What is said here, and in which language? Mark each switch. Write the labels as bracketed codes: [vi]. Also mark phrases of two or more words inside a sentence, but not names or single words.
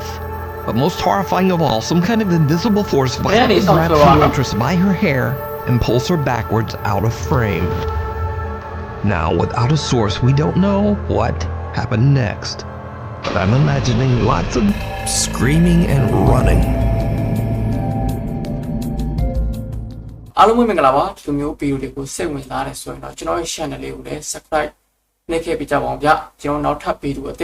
[en] But most horrifying of all, some kind of invisible force violently grabs the waitress by her hair and pulls her backwards out of frame. Now, without a source, we don't know what happened next. But I'm imagining lots of screaming and running. [my] အားလုံးမင်္ဂလာပါဒီလိုမျိုးဗီဒီယိုတွေကိုစိတ်ဝင်စားတယ်ဆိုရင်တော့ကျွန်တော်ရဲ့ channel လေးကိုလည်း subscribe နှိပ်ခဲ့ပေးကြပါဦးဗျကျွန်တော်နောက်ထပ်ဗီဒီယို